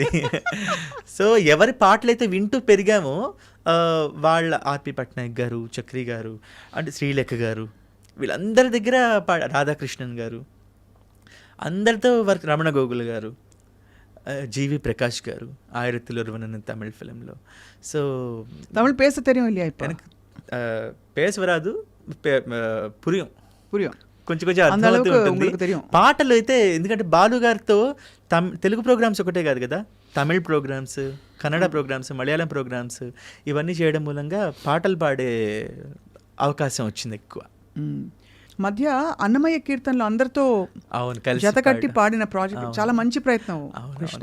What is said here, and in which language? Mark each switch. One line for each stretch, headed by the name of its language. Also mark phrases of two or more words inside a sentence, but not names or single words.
Telugu: సో ఎవరి పాటలైతే వింటూ పెరిగామో వాళ్ళ ఆర్పి పట్నాయక్ గారు, చక్రి గారు, అంటే శ్రీలేఖ గారు, వీళ్ళందరి దగ్గర రాధాకృష్ణన్ గారు, అందరితో వర్క్, రమణ గోగుల్ గారు, జీవి ప్రకాష్ గారు,
Tamil: ஆயிரத்தில் ஒருவன் தமிழ் ஃபிலிமில். ஸோ தமிழ் பேச தெரியும் இல்லையா? இப்போ எனக்கு பேச வராது, புரியும் புரியும்
Telugu: కొంచెం కొంచెం అర్థమవుతూ ఉంటుంది. పాటలు అయితే ఎందుకంటే బాలు గారితో తెలుగు ప్రోగ్రామ్స్ ఒకటే కాదు కదా, తమిళ్ ప్రోగ్రామ్స్, కన్నడ ప్రోగ్రామ్స్, మలయాళం ప్రోగ్రామ్స్ ఇవన్నీ చేయడం మూలంగా పాటలు పాడే అవకాశం వచ్చింది ఎక్కువ. మధ్య అన్నమయ్య కీర్తనలు అందరితో జతకట్టి పాడిన ప్రాజెక్ట్ చాలా మంచి ప్రయత్నం కృష్ణ.